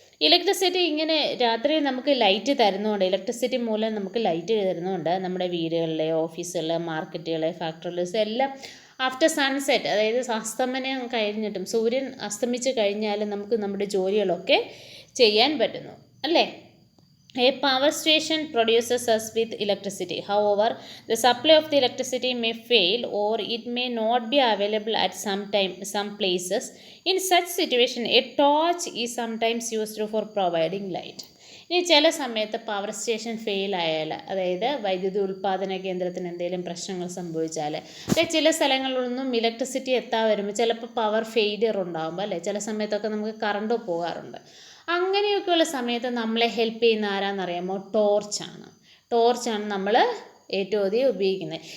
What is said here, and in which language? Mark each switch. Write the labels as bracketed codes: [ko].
[ml] Electricity ഇങ്ങനെ രാത്രി നമുക്ക് ലൈറ്റ് തരുന്നതുകൊണ്ട്, ഇലക്ട്രിസിറ്റി മൂലം നമുക്ക് ലൈറ്റ് തരുന്നതുകൊണ്ട് നമ്മുടെ വീടുകളിലെ, ഓഫീസുകളിലെ, മാർക്കറ്റുകളിലെ, ഫാക്ടറികളിലെ എല്ലാം [en] after sunset, [ml] അതായത് അസ്തമനം കഴിഞ്ഞിട്ടും സൂര്യൻ അസ്തമിച്ച് കഴിഞ്ഞാലും നമുക്ക് നമ്മുടെ ജോലികളൊക്കെ ചെയ്യാൻ പറ്റുന്നു അല്ലേ. [en] A power station produces us with electricity. However, the supply of the electricity may fail or it may not be available at some places. In such situation, a torch is sometimes used for providing light. [ml] ഇനി ചില സമയത്ത് power station fail ആയാൽ, അതായത് വൈദ്യുതി ഉൽപ്പാദന കേന്ദ്രത്തിന് എന്തെങ്കിലും പ്രശ്നങ്ങൾ സംഭവിച്ചാൽ, അല്ലെ ചില സ്ഥലങ്ങളിലൊന്നും ഇലക്ട്രിസിറ്റി എത്താൻ വരുമ്പോൾ ചിലപ്പോൾ പവർ ഫെയിലിയർ ഉണ്ടാകുമ്പോൾ അല്ലേ, ചില സമയത്തൊക്കെ നമുക്ക് കറണ്ട് പോകാറുണ്ട്. അങ്ങനെയൊക്കെയുള്ള സമയത്ത് നമ്മളെ ഹെൽപ്പ് ചെയ്യുന്ന ആരാന്നറിയാമോ? ടോർച്ചാണ് നമ്മൾ ഏറ്റവും അധികം ഉപയോഗിക്കുന്നത്.